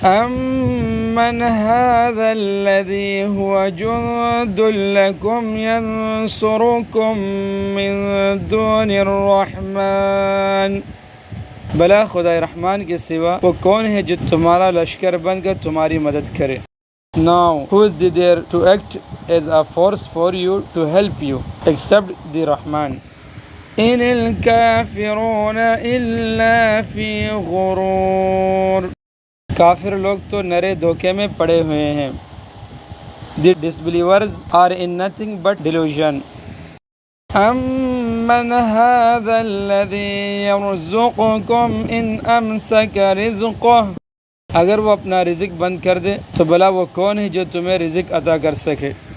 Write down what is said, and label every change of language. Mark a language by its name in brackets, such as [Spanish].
[Arabic] أَمَّنْ هَذَا الَّذِي هُوَ جُنْدٌ لَكُمْ يَنْصُرُكُمْ مِنْ دُونِ الرَّحْمَنِ [Urdu] بلا خدا رحمان کے سوا وہ کون ہے جو تمہارا لشکر بن کر تمہاری مدد کرے. [English] Now who is there to act as a force for you to help you except the Rahman. [Arabic] إِنِ الْكَافِرُونَ إِلَّا فِي غُرُورٍ [Urdu] کافر لوگ تو نرے دھوکے میں پڑے ہوئے ہیں. [English] The disbelievers are in nothing but delusion. [Arabic] أَمَّنْ هَذَا الَّذِي يَرْزُقُكُمْ إِنْ أَمْسَكَ رِزْقَهُ [Urdu] اگر وہ اپنا رزق بند کر دے تو بلا وہ کون ہے جو تمہیں رزق عطا کر سکے.